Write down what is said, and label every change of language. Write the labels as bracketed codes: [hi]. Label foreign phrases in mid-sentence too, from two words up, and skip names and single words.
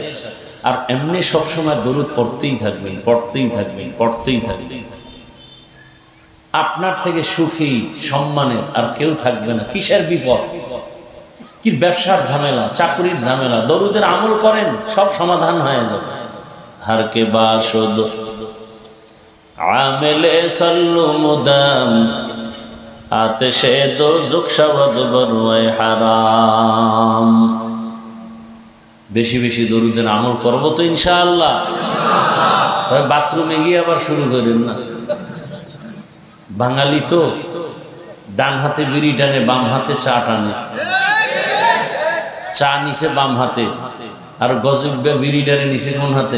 [bn] আর এমনি সবসময় দরুদ পড়তেই থাকবেন, পড়তেই থাকবেন, পড়তেই থাকবেন। আপনার থেকে সুখী সম্মানের আর কেউ থাকবে না। কিসের বিপদ, কি ব্যবসার ঝামেলা, চাকরির ঝামেলা, দরুদের আমল করেন, সব সমাধান হয়ে যাবে। [fa] هر که باشد عامل صلوا مدام آتش دوزخ شود بر وی حرام. [bn] বেশি বেশি দরুদের আমল করব তো ইনশাআল্লাহ। বাথরুমে গিয়ে আবার শুরু করেন না। বাঙালি তো ডান হাতে বিড়ি টানে, বাম হাতে চা টানে। চা নিচে বাম হাতে, আর গজব্যা বিড়ি টানে নিচে কোন হাতে?